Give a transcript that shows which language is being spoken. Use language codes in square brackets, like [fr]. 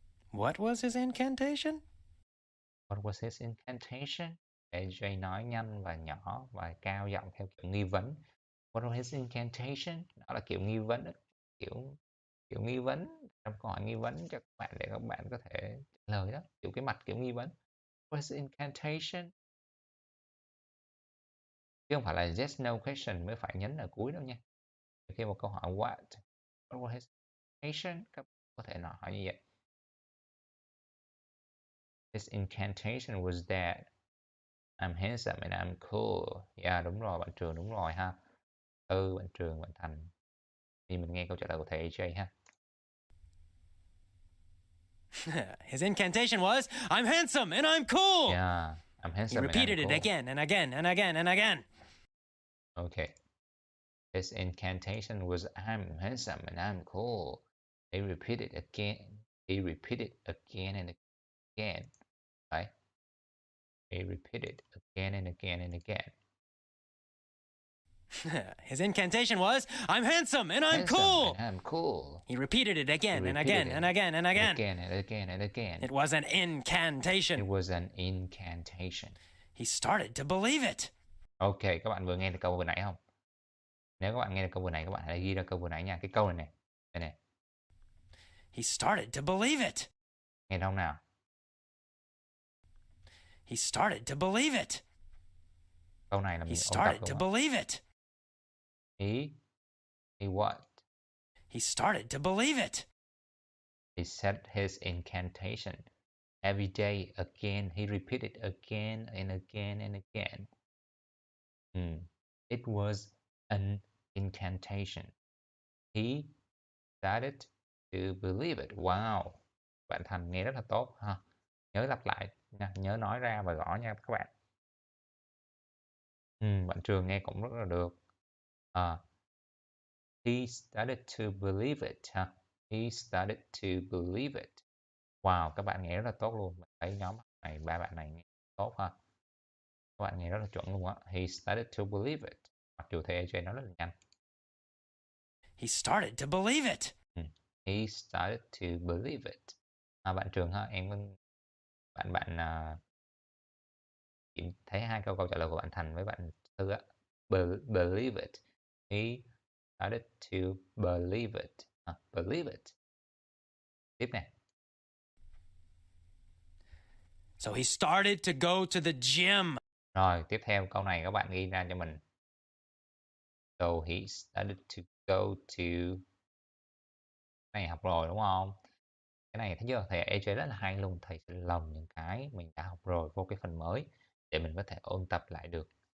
[en] What was his incantation? What was his incantation? [vi] AJ nói nhanh và nhỏ và cao giọng theo kiểu nghi vấn. [en] What was his incantation? [vi] Đó là kiểu nghi vấn, kiểu nghi vấn, trong câu hỏi nghi vấn cho các bạn để các bạn có thể trả lời đó, kiểu cái mặt kiểu nghi vấn. [en] What was his incantation? [vi] Chứ không phải là yes no question mới phải nhấn ở cuối đâu nha. Khi một câu hỏi [en] what was his incantation, [vi] các bạn có thể hỏi như vậy. [en] His incantation was that I'm handsome and I'm cool. [vi] Yeah, đúng rồi, bạn Trường đúng rồi ha. Bạn Trường, bạn Thành. Thì mình nghe câu trả lời của thầy AJ ha. [en] His incantation was, I'm handsome and I'm cool. Yeah, I'm handsome and I'm cool. He repeated it again and again and again and again. Okay. His incantation was, I'm handsome and I'm cool. He repeated again and again. again. [vi] Đấy. [en] He repeated again and again and again. His incantation was, I'm handsome and I'm Handsome cool. and I'm cool. He repeated it again and again and again and again. Again and again and again. It was an incantation. It was an incantation. He started to believe it. [vi] Ok, các bạn vừa nghe được câu vừa nãy không? Nếu các bạn nghe được câu vừa nãy, các bạn hãy ghi ra câu vừa nãy nha. Cái câu này nè. Đây nè. [en] He started to believe it. [vi] Nghe không nào? [en] He started to believe it. [vi] Câu này là [en] He [vi] mình ôn tập [en] started to [vi] đúng không? [en] believe it. He what? He started to believe it. He said his incantation. Every day, again, he repeated again and again and again. It was an incantation. He started to believe it. Wow. [vi] Bạn Thành nghe rất là tốt ha. Nhớ lặp lại nha, nhớ nói ra và gõ nha các bạn. Bạn Trường nghe cũng rất là được. [en] He started to believe it ha. He started to believe it. [vi] Wow, các bạn nghe rất là tốt luôn. Mình thấy nhóm này, ba bạn này nghe tốt ha. Các bạn nghe rất là chuẩn luôn á. [en] He started to believe it. [vi] Mặc dù thầy AJ nói rất là nhanh. [en] He started to believe it. He started to believe it. [vi] Bạn Trường ha, bạn chỉ thấy hai câu trả lời của bạn Thành với bạn Thư á. [en] Believe it. He started to believe it. Believe it. [vi] Tiếp nè. [en] So he started to go to the gym. [vi] Rồi, tiếp theo câu này các bạn ghi ra cho mình. [en] So he started to go to... [vi] Cái này học rồi đúng không? Cái này thấy chưa? Thầy AJ rất là hay luôn. Thầy sẽ lồng những cái mình đã học rồi vô cái phần mới để mình có thể ôn tập lại được.